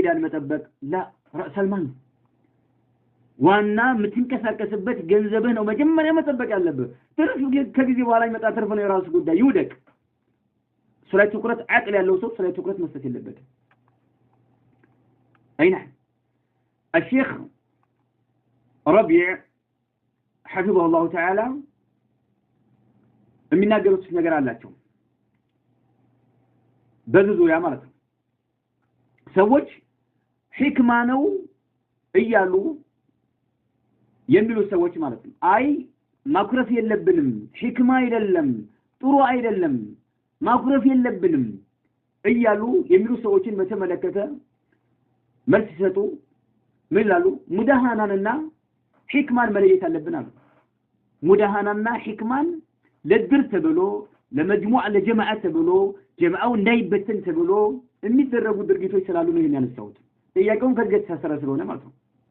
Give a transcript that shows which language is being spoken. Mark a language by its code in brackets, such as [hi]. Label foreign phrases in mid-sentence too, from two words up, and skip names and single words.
[am] ዱንያን መጠበቅ ላ [ar] رأس المال [am] ዋና ምትንከሳከስበት ገንዘብህ ነው መጀመሪያ መጠበቅ ያለብህ ትርፍ ከጊዜ በኋላ ይመጣ ትርፍ ነው የራሱ ጉዳይ ይውደቅ ስለ ትኩረት አቅል ያለው ሰው ስለ ትኩረት መስጠት የለበትም አይና الشيخ ربيع [ar] حفظه الله تعالى [am] የሚናገሩት ነገር አላቸው በዚህ ዙሪያ ማለት ነው ሰዎች ህክማ ነው እያሉ የሚሉ ሰዎች ማለት ነው አይ ማኩረፍ የለብንም ህክማ አይደለም ጥሩ አይደለም ማኩረፍ የለብንም እያሉ የሚሉ ሰዎችን በተመለከተ መልስ ሲሰጡ ምን ይላሉ ሙዳሃናንና ህክማን መለየት አለብን አሉ ሙዳሃናንና ህክማን ለድር ተብሎ ለመጅሙዓ ለጀማዓ ተብሎ ጀማዓው እንዳይበተን ተብሎ የሚደረጉ ድርጊቶች ስላሉ ነው ይሄን ያነሳሁት ጥያቄውን ከገጽ ተሰራ ስለሆነ ማለት ነው